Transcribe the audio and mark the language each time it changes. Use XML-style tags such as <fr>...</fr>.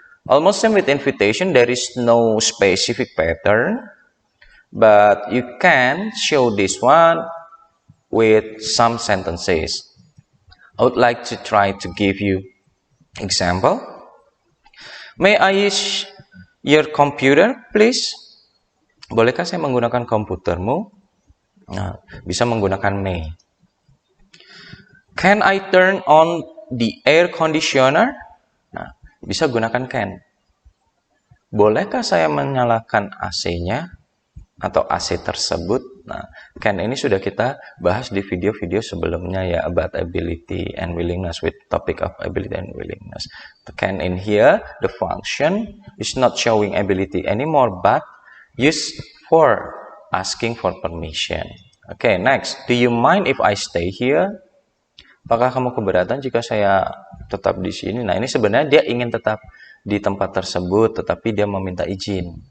<en>Almost same with invitation, there is no specific pattern, but you can show this one with some sentences. I would like to try to give you example. May I use your computer, please?</en> <id>Bolehkah saya menggunakan komputermu? Nah, bisa menggunakan may.</id> <en>Can I turn on the air conditioner?</en> <id>Nah, bisa gunakan can. Bolehkah saya menyalakan AC-nya atau AC tersebut? Nah, can ini sudah kita bahas di video-video sebelumnya ya,</id> <en>about ability and willingness,</en> <id>with topic of ability and willingness.</id> <en>The can in here, the function is not showing ability anymore, but used for asking for permission. Okay, next. Do you mind if I stay here?</en> <id>Apakah kamu keberatan jika saya tetap di sini? Nah, ini sebenarnya dia ingin tetap di tempat tersebut, tetapi dia meminta izin.</id>